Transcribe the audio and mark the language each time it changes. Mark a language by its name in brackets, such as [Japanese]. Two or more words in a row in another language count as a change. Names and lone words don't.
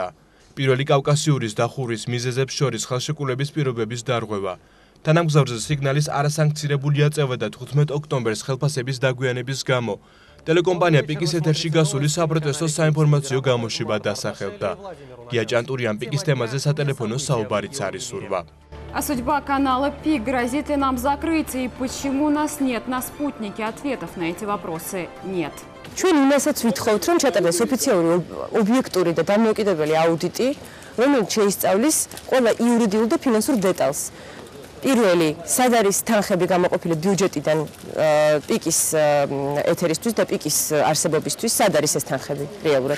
[Georgian] პირველი კავკასიურის დახურვის მიზეზებს შორის ხელშეკრულების პირობების დარღვევა. თანამგზავრზე სიგნალის არასანქცირებული აწევა და 15 ოქტომბერს ხელფასების დაგვიანების გამო ტელეკომპანია პიკის ეთერში გასული საპროტესტო საინფორმაციო გამოშვება დასახელდა. გია ჭანტურიამ პიკის თემაზე სატელეფონო საუბარიც არ ისურვა. [Russian] А судьба канала ПИК грозит и нам закрыть, и почему у нас нет на спутнике ответов на эти вопросы нет. [Georgian] ჩვენ იმასაც ვითხოვთ, რომ ჩატარდეს ოფიციალური ობიექტური და დამოუკიდებელი აუდიტი, რომელიც შეისწავლის ყველა იურიდიულ და ფინანსურ დეტალს. პირველი, სად არის თანხები გამოყოფილი ბიუჯეტიდან პიკის ეთერისთვის და პიკის არსებობისთვის, სად არის ეს თანხები რეალურად.